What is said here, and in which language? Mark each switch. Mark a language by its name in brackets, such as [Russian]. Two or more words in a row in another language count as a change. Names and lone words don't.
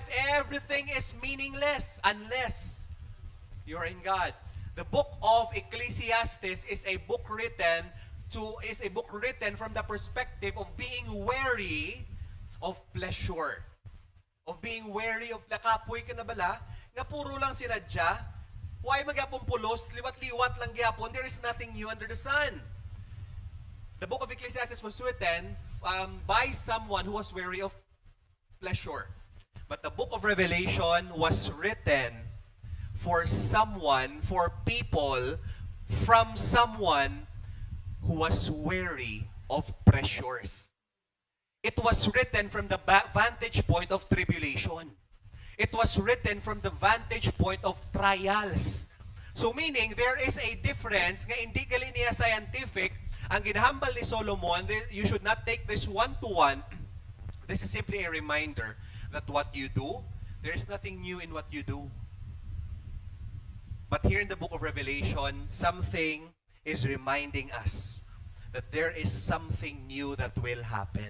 [English] Everything is meaningless unless you're in God. The book of Ecclesiastes is a book written from the perspective of being wary of pleasure. Of being wary of [Hiligaynon] nakapoy ka na bala, nga puro lang sinadya, why magyapon pulos, liwat-liwat lang gyapon, [English] there is nothing new under the sun. The book of Ecclesiastes was written by someone who was wary of pleasure. But the book of Revelation was written for people, from someone who was wary of pleasures. It was written from the vantage point of tribulation. it was written from the vantage point of trials. So meaning, there is a difference [Hiligaynon] nga hindi gali niya scientific. Ang ginahambal ni Solomon, [English] you should not take this one-to-one. This is simply a reminder that what you do, there is nothing new in what you do. But here in the book of Revelation, something is reminding us that there is something new that will happen.